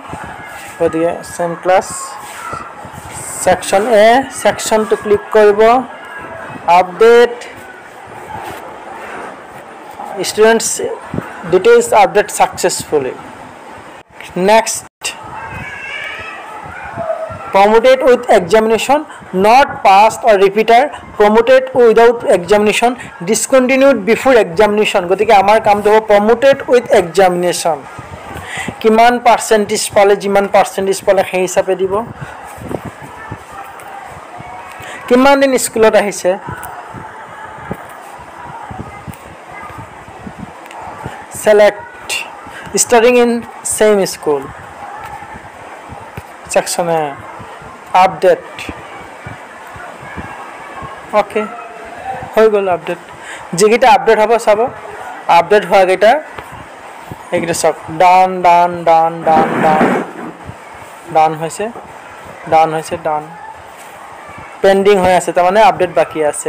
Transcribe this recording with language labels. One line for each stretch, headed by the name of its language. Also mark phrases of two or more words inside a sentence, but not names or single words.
Assamese: গতিকে
English: same class.
Assamese: ছেকশ্যন A, ছেকশ্যনটো ক্লিক কৰিব।
English: update students details update successfully. নেক্সট, promoted with examination, not passed or repeater, promoted without examination, discontinued before examination.
Assamese: গতিকে আমাৰ কামটো হ'ব
English: promoted with examination।
Assamese: কিমান পাৰ্চেণ্টেজ পালে, যিমান পাৰ্চেণ্টেজ পালে সেই হিচাপে দিব। কিমান দিন স্কুলত আহিছে,
English: select starting in same school, section A,
Assamese: আপডেট। অ'কে, হৈ গ'ল আপডেট। যিকেইটা আপডেট হ'ব চাব, আপডেট হোৱাকেইটা এইকেইটা চাওক, ডান হৈছে,
English: done pending
Assamese: হৈ আছে, তাৰমানে আপডেট বাকী আছে।